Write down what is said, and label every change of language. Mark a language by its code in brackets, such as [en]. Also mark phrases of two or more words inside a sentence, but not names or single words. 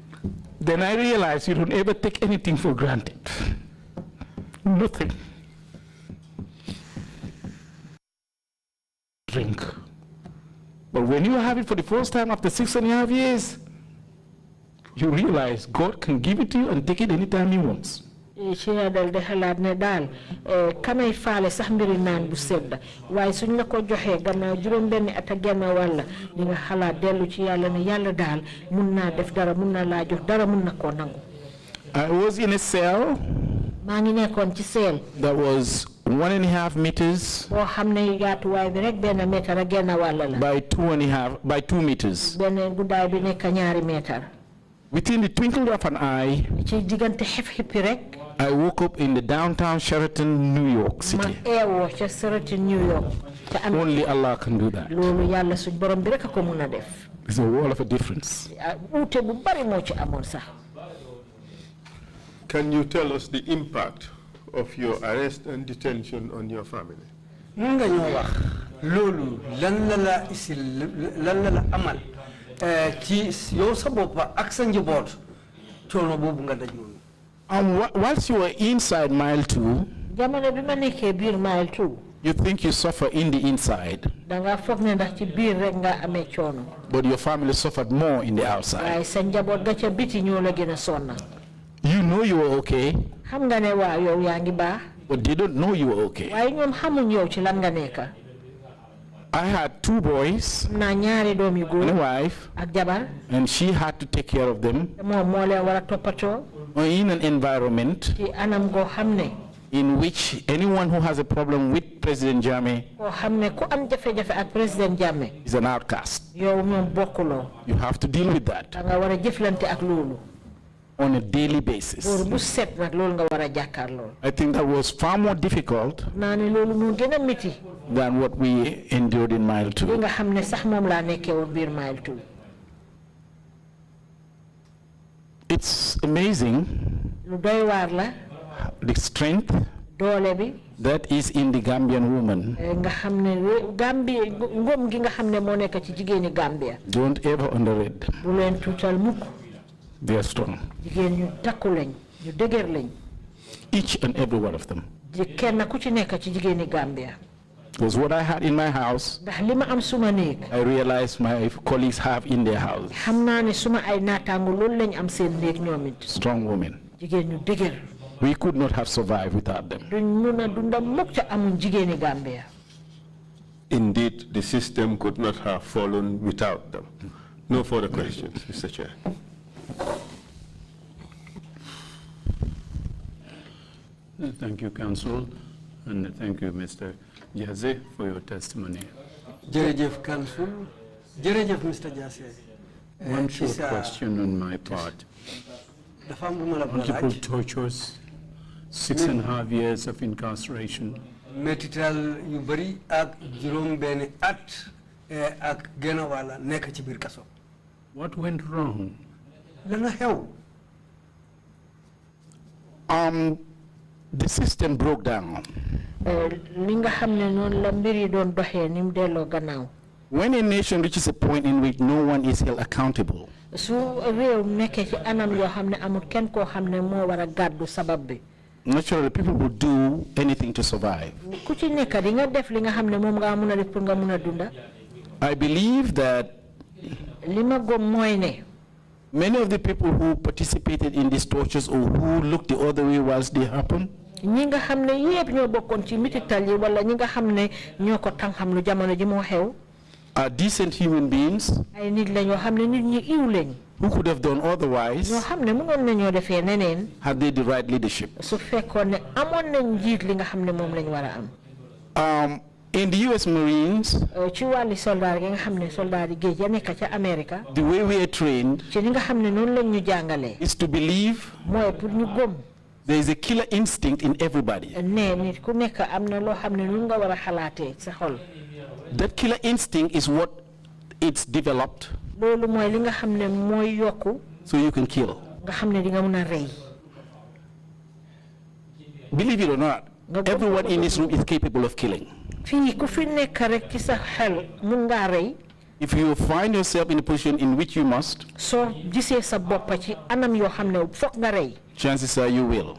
[en] Then I realized you don't ever take anything for granted. Nothing. Drink. But when you have it for the first time after 6.5 years, you realize God can give it to you and take it anytime He wants. [wo] ci la dal de xalaat ne daal kamay faale sax mbiri naan bu sedd waaye suñ la ko joxee gannaaw juróom benn at ak genn wàll di nga xalaat dellu ci yàlla ne yàlla daal mun naa def dara mun na laa jox dara mun na koo nangu. [en] I was in a cell [wo] maa ngi nekkoon ci seel [en] that was 1.5 meters [wo] boo xam ne yaatuwaay bi rek benn mètre ak genn wàll la. [en] by 2 meters. [wo] benn guddaay bi nekk 2 mètre. [en] Within the twinkle of an eye, [wo] ci diggante xippi rek. [en] I woke up in the downtown Sheraton, New York City. [wo] ma eewoo ca Sheraton, New York. [en] Only Allah can do that. [wo] loolu yàlla suñ borom bi rek a ko mun a def. [en] It's a world of a difference. [wo] uute bu bari moo ci amoon sax. [en] Can you tell us the impact of your arrest and detention on your family? [wo] mun nga ñoo wax loolu lan la la amal ci yow sa bopp ak sa njaboot coono boobu nga daj noonu. [en] Whilst you were inside mile 2, [wo] jamono bi ma nekkee biir mile 2. [en] you think you suffer in the inside, [wo] danga foog ne ndax ci biir rek nga amee coono. [en] but your family suffered more in the outside. [wo] waaye sa njaboot ga ca biti ñoo la gën a sonna. [en] You know you were okay, [wo] xam nga ne waaw yow yaa ngi baax. [en] but they don't know you were okay. [wo] waaye ñoom xamuñ yow ci lan nga nekka. [en] I had 2 boys [wo] naa ñaari doom yu [en] and a [wo] góor [en] wife, [wo] ak jabar. [en] and she had to take care of them [wo] moom moo leen war a toppatoo. [en] in an environment [wo] ci anam goo xam ne. [en] in which anyone who has a problem with President Jammeh [wo] koo xam ne ku am jafe-jafe ak président Jammeh. [en] is an outcast. [wo] yow moom bokkuloo. [en] You have to deal with that [wo] danga war a jëflante ak loolu. [en] on a daily basis. [wo] bu set nag loolu nga war a jàkkaarloo. [en] I think that was far more difficult [wo] naa ne loolu moo gën a métti. [en] than what we endured in mile [wo] li 2. nga xam ne sax moom laa nekkee woon biir mile 2. [en] It's amazing [wo] lu doy waar la. [en] the strength [wo] doole bi. [en] that is in the Gambian woman. [wo] nga xam ne Gambie ngóom gi nga xam ne moo nekk ci jigéeni Gambia. [en] Don't ever underrate them. [wo] bu leen tuutal mukk. [en] They are strong. [wo] jigéen ñu takku lañ ñu dëgër lañ. [en] Each and every one of them. [wo] kenn ku ci nekk ci jigéeni Gambia. [en] Because what I had in my house, [wo] ndax li ma am suma néeg. [en] I realized my colleagues have in their house. [wo] xam naa ne suma ay naataango loolu lañ am seen néeg ñoom it. [en] Strong women. [wo] jigéen ñu dëgër. [en] We could not have survived without them. [wo] duñ mun a dunda mukk ca amuñ jigéeni Gambia. [en] Indeed, the system could not have fallen without them. No further questions, Mr. Chair. Thank you, Council, and thank you, Mr. Jaze, for your testimony. [wo] jërëjëf Council jërëjëf Mr. Jassey. [en] One short question on my part. [wo] dafa am lu ma la bëgg a [en] Multiple [wo] laaj. [en] tortures, 6.5 years of incarceration. [wo] métital yu bëri ak juróom benn at ak genn wàll nekk ci biir kaso. [en] What went wrong? [wo] lana xew. [en] The system broke down. [wo] li nga xam ne noonu la mbir yi doon doxee ni mu delloo gannaaw. [en] When a nation reaches a point in which no one is held accountable, [wo] su réew nekkee ci anam yoo xam ne amul kenn koo xam ne moo war a gàddu sabab bi. [en] naturally people will do anything to survive. [wo] ku ci nekk di nga def li nga xam ne moom nga mun a def pour nga mun a dunda. [en] I believe that [wo] li ma gëm mooy ne. [en] many of the people who participated in these tortures or who looked the other way whilst they happened, [wo] ñi nga xam ne yépp ñoo bokkoon ci mitital yi wala ñi nga xam ne ñoo ko tànxam lu jamono ji moo xew. [en] are decent human beings [wo] ay nit la ñoo xam ne nit ñi iw lañ. [en] who could have done otherwise [wo] ñoo xam ne mënoon nañoo defee neneen. [en] had they the right leadership. [wo] su fekkoon ne amoon nañ njiit li nga xam ne moom lañ war a am. [en] In the US Marines, [wo] ci wàlli soldaar gi nga xam ne soldaar yi géej ya nekk ca America. [en] the way we are trained [wo] ci li nga xam ne noonu lañ ñu jàngalee. [en] is to believe [wo] mooy pour ñu gëm. [en] there is a killer instinct in everybody. [wo] ne nit ku nekk am na loo xam ne nu nga war a xalaatee sa xol. [en] That killer instinct is what it's developed [wo] loolu mooy li nga xam ne mooy yokku. [en] so you can kill. [wo] nga xam ne di nga mun a rey. [en] Believe it or not, everyone in this room is capable of killing. [wo] fii ku fi nekk rek ci sa xel mun ngaa rey. [en] If you find yourself in a position in which you must, [wo] So gisee sa boppa ci anam yoo xam ne foog nga rey. [en] chances are you will.